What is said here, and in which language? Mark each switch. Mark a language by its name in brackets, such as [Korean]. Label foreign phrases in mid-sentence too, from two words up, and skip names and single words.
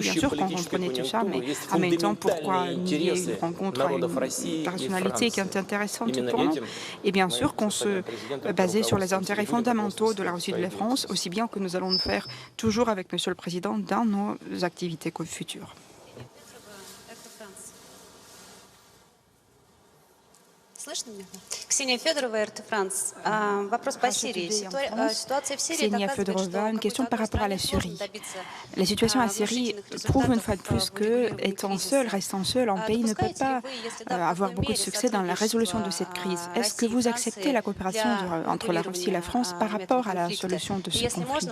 [French] Bien sûr qu'on comprenait tout ça, mais en même temps, pourquoi nier une rencontre à une personnalité qui est intéressante pour nous? Et bien sûr qu'on se basait sur les intérêts fondamentaux de la Russie et de la France, aussi bien que nous allons le faire toujours avec Monsieur le Président dans nos activités futures. [Russian] Слышно меня? Ksenija Fedorova, RT France. Вопрос по Сирии. Ситуация в Сирии [French] Ksenia Fedorova, une question par rapport à la Syrie. La situation à Syrie prouve une fois de plus que, restant seul, un pays ne peut pas avoir beaucoup de succès dans la résolution de cette crise. Est-ce que vous acceptez la coopération entre la Russie et la France par rapport à la solution de ce conflit?